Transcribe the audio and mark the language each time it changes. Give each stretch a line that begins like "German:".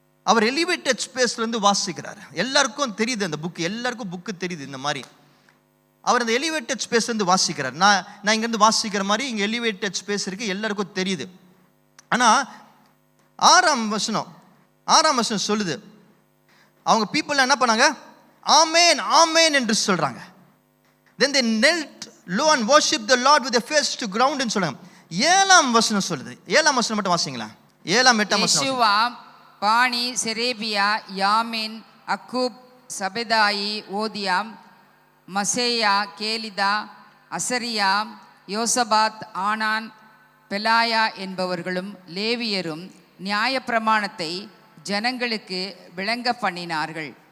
Tamil: அவர் elevated ஸ்பேஸ்லேருந்து வாசிக்கிறார். எல்லாருக்கும் தெரியுது அந்த புக்கு, எல்லாருக்கும் புக்கு தெரியுது. இந்த மாதிரி அவர் அந்த எலிவேட்டட் ஸ்பேஸ்லேருந்து வாசிக்கிறார். நான் இங்கேருந்து வாசிக்கிற மாதிரி இங்கே எலிவேட்டட் ஸ்பேஸ் இருக்குது, எல்லாருக்கும் தெரியுது. ஆனால் 6ஆம் வசனம் சொல்லுது, அவங்க பீப்புள் என்ன பண்ணாங்க? ஆமேன் ஆமேன் என்று சொல்றாங்க.
English: Then they knelt low and worshiped the Lord with their face to ground
Tamil: ன்னு சொல்றாங்க. 7ஆம் வசனம் சொல்லுது. 7ஆம் வசனம் மட்டும் வாசிங்களா? 7ஆம் 8ஆம் வசனம். யெஷுவா, பானி, செரேபியா, யாமின், அக்கூப், சபெதாயி, ஓதியாம், மசேயா, கேலிதா, அசரியா, யோசபாத், ஆனான், பெலாயா என்பவர்களும் லேவியரும் நியாயப்பிரமாணத்தை ஜனங்களுக்கு விளங்க பண்ணினார்கள்.